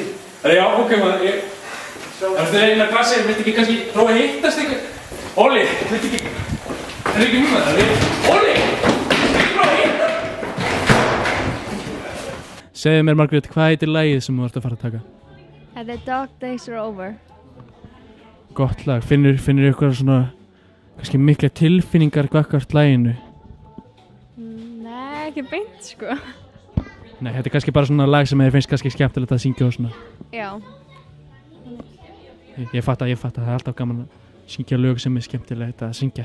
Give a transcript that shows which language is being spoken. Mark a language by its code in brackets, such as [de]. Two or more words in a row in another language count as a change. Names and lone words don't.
[is] Já, ok maður, það er eina klassi, viltu ekki kannski prófa að hittast ykkur? Óli, viltu ekki, það ekki núna, Óli, viltu ekki prófa að hittast? Segðu mér Margrét, hvað heitir lagið sem þú ert að fara að taka? [en] The dog days are over. [is] Gott lag, finnur ykkur svona kannski mikla tilfinningar gagnvart laginu? Nei, ekki beint sko. Nei, þetta er kannski bara svona lag sem þér finnst kannski skemmtilegt að syngja og svona. Já. Ég fatt að það er alltaf gaman að syngja lög sem er skemmtilegt að syngja.